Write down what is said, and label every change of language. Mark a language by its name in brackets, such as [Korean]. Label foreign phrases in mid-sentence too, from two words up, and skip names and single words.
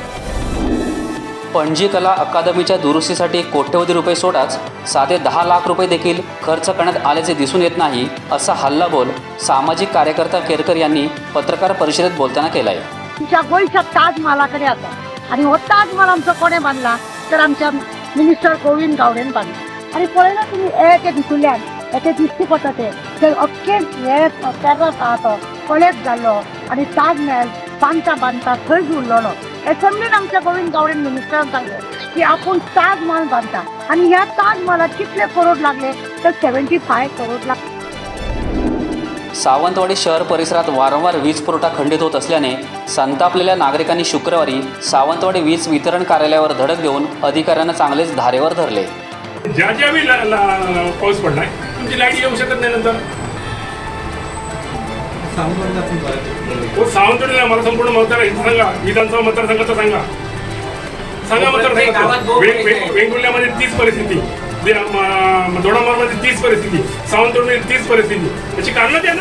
[Marathi] पणजी कला अकादमीच्या दुरुस्तीसाठी कोट्यवधी रुपये सोडाच साधे 10 लाख रुपये देखील खर्च करण्यात आल्याचे दिसून येत नाही, असा हल्लाबोल सामाजिक कार्यकर्ता केरकर यांनी पत्रकार परिषदेत बोलताना केलाय। [Konkani] आमच्या गोंयच्या ताजमहालाकडे आता आणि हो ताजमहाल आमचा कोणे बांधला तर आमच्या मिनिस्टर गोविंद गावडेन बांधला। आणि पळयला तुम्ही एक भितुल्यान येते दिसती पडटा ते अख्खे हे टेरस आहा तो कॉलेज जाल्लो आणि ताजमहल बांदता बांदता थंयच उरलेलो। असेंब्लीन आमच्या गोविंद गावडेन मिनिस्टरान सांगलें की आपूण ताजमहल बांदता आणि ह्या ताजमहालात कितले करोड लागले तर 75 करोड लागले। [Marathi] सावंतवाडी शहर परिसरात वारंवार वीज पुरवठा खंडित होत असल्याने संतापलेल्या नागरिकांनी शुक्रवारी सावंतवाडी वीज वितरण कार्यालयावर धडक देऊन अधिकाऱ्यांना चांगलेच धारेवर धरले। ज्यावेळी पाऊस पडलाय तुमची लाईट येऊ शकत नाही नंतर सावंतवाडीला मला संपूर्ण मतदार सांगा, विधानसभा मतदारसंघाचा सांगा मतदारसंघात वेंगुर्ल्यामध्ये 30 परिस्थिती, दोडामार्गमध्ये 30 परिस्थिती, सावंतवाडीमध्ये 30 परिस्थिती, याची कारणं द्या ना।